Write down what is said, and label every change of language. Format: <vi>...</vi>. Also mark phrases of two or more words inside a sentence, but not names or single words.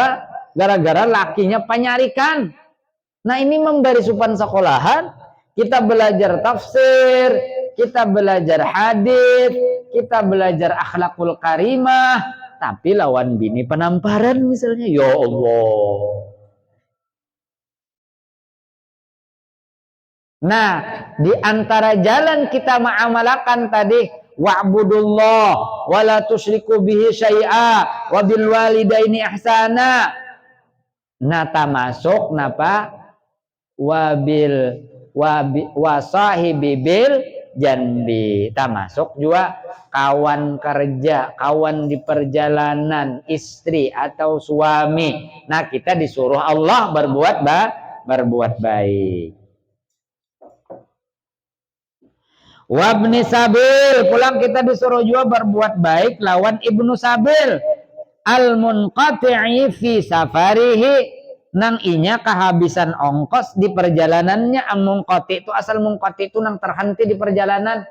<bjn>Gara-gara lakinya penyarikan. Nah ini memberi supan sekolahan, kita belajar tafsir, kita belajar hadis, kita belajar</bjn> <ar>الأخلاق الكريمة,</ar> <bjn>tapi lawan bini penamparan misalnya,</bjn> <ar>يا الله.</ar> <bjn>Nah, di antara jalan kita ma'amalakan tadi</bjn> <ar>واعبدوا الله ولا تشركوا به شيئا وبالوالدين إحسانا.</ar> <bjn>Nah, termasuk napa?</bjn> <ar>وبال والصاحب بالجنب.</ar> <bjn>Termasuk juga kawan kerja, kawan di perjalanan, istri atau suami. Nah, kita disuruh Allah berbuat baik.</bjn> <ar>وابن السبيل,</ar> <bjn>pulang kita disuruh juga berbuat baik lawan</bjn> <ar>ابن السبيل. المنقطع في سفره,</ar> <bjn>nang inya kehabisan ongkos di perjalanannya. Munqati itu asal munqati itu nang terhenti di perjalanan.</bjn>